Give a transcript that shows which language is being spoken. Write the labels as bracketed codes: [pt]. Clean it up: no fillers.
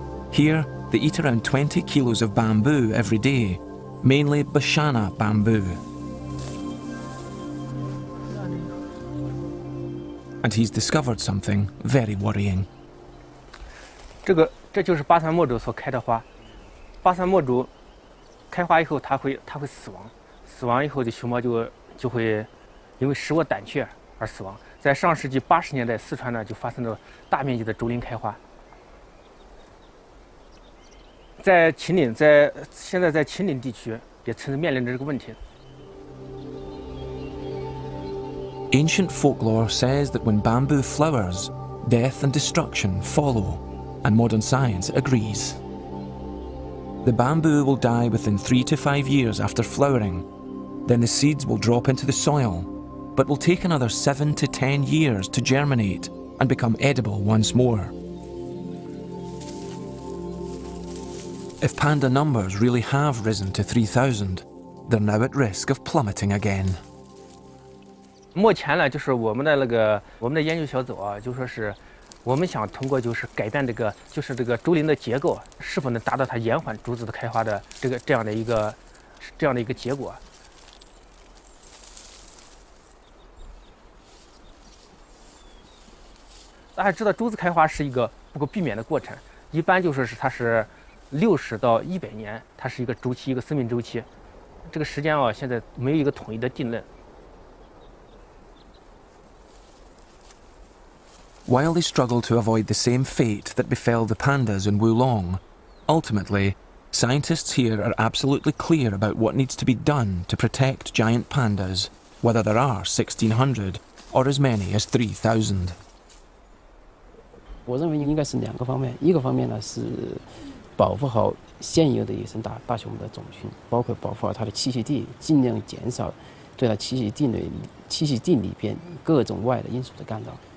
[en] Here, they eat around 20 kilos of bamboo every day, mainly Bashana bamboo. And he's discovered something very worrying. [zh] 这就是巴山墨竹所开的花，巴山墨竹开花以后，它会死亡，死亡以后的熊猫就会因为食物胆怯而死亡。在上世纪80年代，四川呢就发生了大面积的竹林开花。在秦岭，现在在秦岭地区也面临着这个问题。 [en] Ancient folklore says that when bamboo flowers, death and destruction follow, and modern science agrees. The bamboo will die within 3 to 5 years after flowering. Then the seeds will drop into the soil, but will take another 7 to 10 years to germinate and become edible once more. If panda numbers really have risen to 3,000, they're now at risk of plummeting again. [zh] 目前呢，就是我们的研究小组啊，就说是我们想通过就是改变这个竹林的结构，是否能达到它延缓竹子的开花的这样的一个结果。大家知道，竹子开花是一个不可避免的过程，一般就说是它是60到100年，它是一个周期，一个生命周期。这个时间啊，现在没有一个统一的定论。 [en] While they struggle to avoid the same fate that befell the pandas in Wulong, ultimately, scientists here are absolutely clear about what needs to be done to protect giant pandas, whether there are 1,600 or as many as 3,000. [zh] 我认为应该是2个方面，一个方面呢是保护好现有的野生大熊猫的种群，包括保护好它的栖息地，尽量减少对它栖息地里边各种外的因素的干扰。